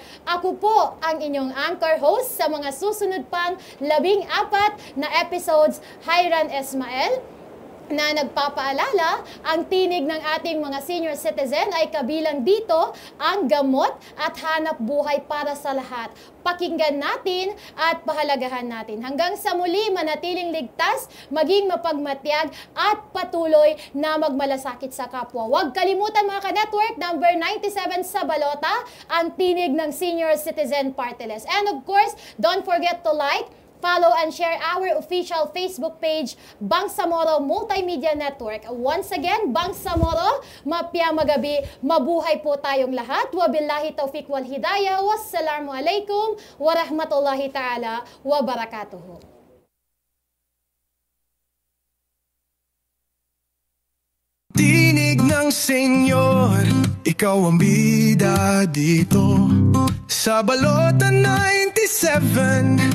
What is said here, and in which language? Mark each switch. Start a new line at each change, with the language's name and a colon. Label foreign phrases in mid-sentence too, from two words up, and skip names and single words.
Filipino: Ako po ang inyong anchor host sa mga susunod pang 14 na episodes, Hyran Esmael, na nagpapaalala, ang tinig ng ating mga
English: senior citizen
Filipino: ay kabilang dito ang gamot at hanap buhay para sa lahat. Pakinggan natin at pahalagahan natin. Hanggang sa muli, manatiling ligtas, maging mapagmatyag at patuloy na magmalasakit sa kapwa. Huwag kalimutan mga ka-network, number 97 sa balota, ang tinig ng Senior Citizen Party List.
English: And of course, don't forget to like, follow and share our official Facebook page, Bangsamoro Multimedia Network. Once again,
Filipino: Bangsamoro,
Maguindanaon: mapya magabi,
Filipino: mabuhay po tayong lahat.
Arabic: وبالله التوفيق والهداية. والسلام عليكم ورحمة الله تعالى وبركاته.
Filipino: Tinig ng senyor, ikaw ang bida dito sa balota 97.